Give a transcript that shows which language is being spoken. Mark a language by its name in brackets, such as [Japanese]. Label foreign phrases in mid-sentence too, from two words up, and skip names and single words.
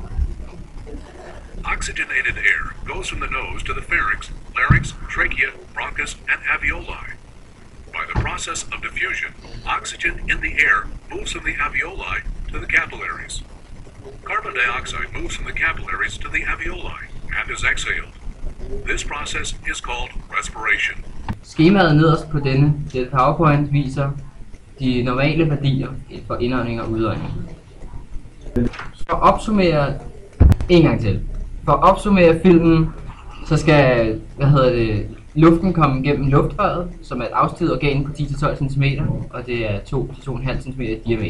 [English] Oxygenated air goes from the nose to the pharynx, larynx, trachea, bronchus, and alveoli. By the process of diffusion, oxygen in the air moves from the alveoli to the capillaries. Carbon dioxide moves from the capillaries to the alveoli and is exhaled. This process is called respiration. [Danish] Skemaet nederst på denne PowerPoint viser de normale værdier for indånding og udånding. For at opsummere en gang til. For at opsummere filmen, så skal luften komme gennem luftrøret, som er et afstiget organ på 10-12 cm, og det er 2-2,5 cm i diameter.